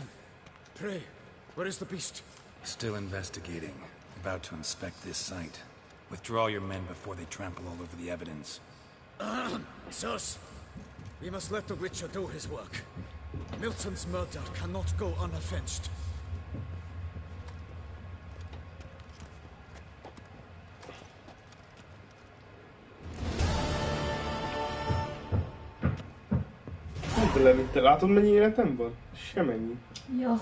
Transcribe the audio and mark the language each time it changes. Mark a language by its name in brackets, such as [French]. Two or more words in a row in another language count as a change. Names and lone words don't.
[English] Pray, where is the beast? Still investigating. About to inspect this site. Withdraw your men before they trample all over the evidence. Sirs, we must let the Witcher do his work. Milton's murder cannot go unavenged. Levitte. [Hungarian] Látod, mennyi életem van? Semennyi. Ja.